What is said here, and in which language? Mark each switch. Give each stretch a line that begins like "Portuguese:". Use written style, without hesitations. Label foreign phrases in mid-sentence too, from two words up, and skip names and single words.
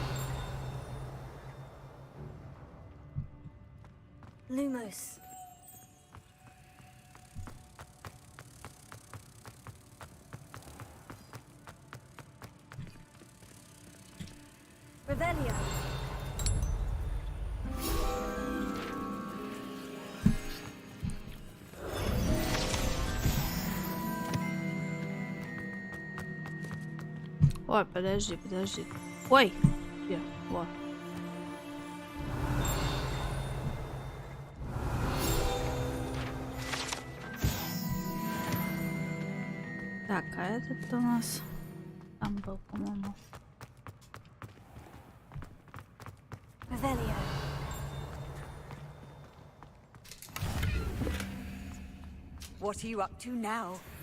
Russian: Lumos. Revelio. Ой, подожди, подожди. Ой! Где? Вот. Так, а этот у нас там был, по-моему. Revelio.
English: What are you up to now?